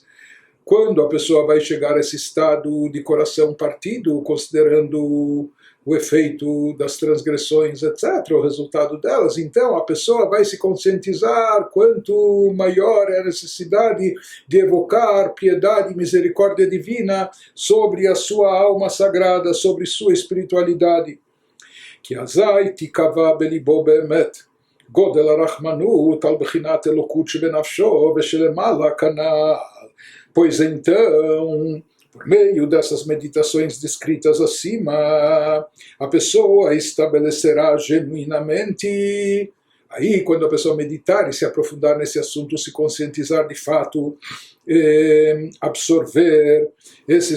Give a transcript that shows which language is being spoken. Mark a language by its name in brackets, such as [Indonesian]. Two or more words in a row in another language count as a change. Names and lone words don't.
[Portuguese] Quando a pessoa vai chegar a esse estado de coração partido, considerando o efeito das transgressões, etc., o resultado delas, então a pessoa vai se conscientizar quanto maior é a necessidade de evocar piedade e misericórdia divina sobre a sua alma sagrada, sobre sua espiritualidade. [Hebrew] כי אזי תיקבע בליבו באמת גודל הרחמנות על בחינת אלוקות שבנפשו ושלמעלה כנ"ל. [Portuguese] Pois então, por meio dessas meditações descritas acima, a pessoa estabelecerá genuinamente. Aí, quando a pessoa meditar e se aprofundar nesse assunto, se conscientizar de fato, absorver esses